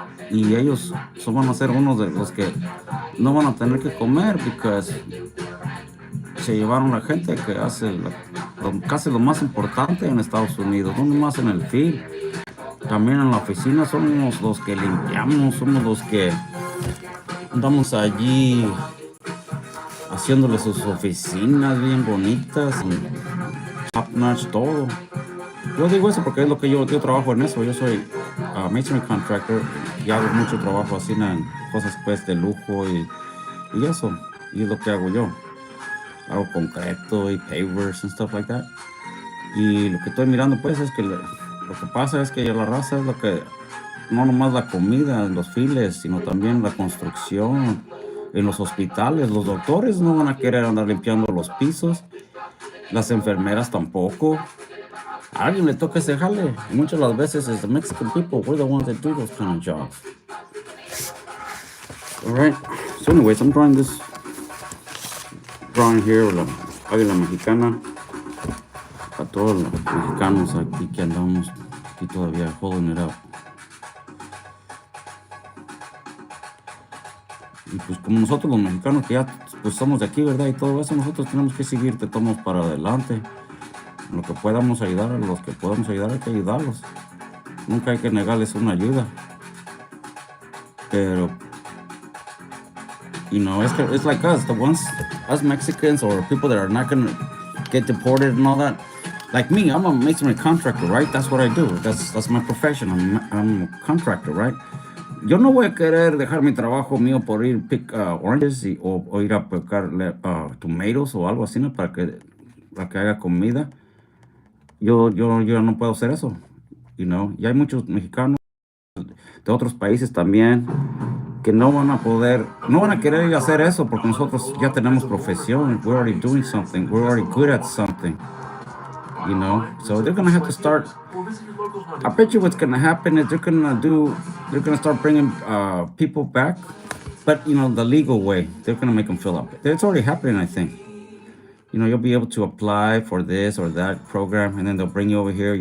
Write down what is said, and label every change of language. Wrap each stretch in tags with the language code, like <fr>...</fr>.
<es>y ellos van a ser uno de los que no van a tener que comer porque se llevaron la gente que hace casi lo más importante en Estados Unidos, no nomás en el field, también en la oficina somos los que limpiamos, somos los que andamos allí haciéndole sus oficinas bien bonitas,</es> <en>top notch,</en> <es>todo. Yo digo eso porque es lo que yo trabajo en eso. Yo soy masonry contractor y hago mucho trabajo así en cosas pues de lujo y eso. Y es lo que hago yo. Hago concreto y</es> <en>pavers and stuff like that.</en> <es>Y lo que estoy mirando pues es que lo que pasa es que la raza es lo que, no nomás la comida en los files, sino también la construcción en los hospitales. Los doctores no van a querer andar limpiando los pisos, las enfermeras tampoco. A alguien le toca ese jale. Muchas de las veces es</es> <en>the Mexican people, we're the ones that do those kind of jobs. Alright, so anyways, I'm drawing this drawing here,</en> <es>la águila mexicana. A todos los mexicanos aquí que andamos aquí todavía</es> <en>holding it up.</en> <es>Y pues como nosotros los mexicanos que ya pues somos de aquí, ¿verdad? Y todo eso, nosotros tenemos que seguir, te tomamos para adelante. En lo que podamos ayudar, a los que podamos ayudar hay que ayudarlos. Nunca hay que negarles una ayuda.</es> <en>Pero, you know, it's like us, the ones, us Mexicans or people that are not gonna get deported and all that. Like me, I'm a masonry contractor, right? That's what I do. That's my profession. I'm a contractor, right?</en> <es>Yo no voy a querer dejar mi trabajo mío por ir</es> <en>pick oranges</en> <es>o ir a picar tomatoes o algo así, ¿no? Para que haga comida. Yo no puedo hacer eso,</es> <en>you know.</en> <es>Y hay muchos mexicanos de otros países también que no van a querer ir a hacer eso porque nosotros ya tenemos profesión.</es> <en>We're already doing something. We're already good at something, you know. So they're gonna have to start. I bet you what's gonna happen is they're gonna start bringing people back, but you know, the legal way. They're gonna make them fill up. It's already happening, I think. You know, you'll be able to apply for this or that program, and then they'll bring you over here.</en>